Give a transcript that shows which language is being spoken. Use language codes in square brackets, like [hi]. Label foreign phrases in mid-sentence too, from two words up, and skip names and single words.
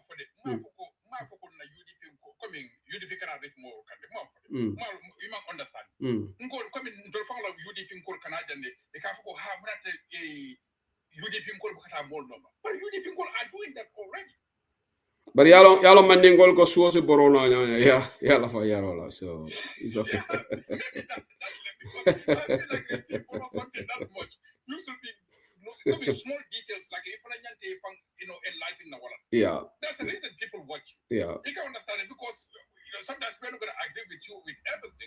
[en] UDP cannot reach more. You might understand. But UDP are doing that already. [man] But y'all mandingol ko suo se borona ya la fa yarola, [en] so it's okay. You should be small details like if enlighten the world. Yeah. That's the reason people watch. Yeah. You can understand it because sometimes we're not gonna agree with you with everything.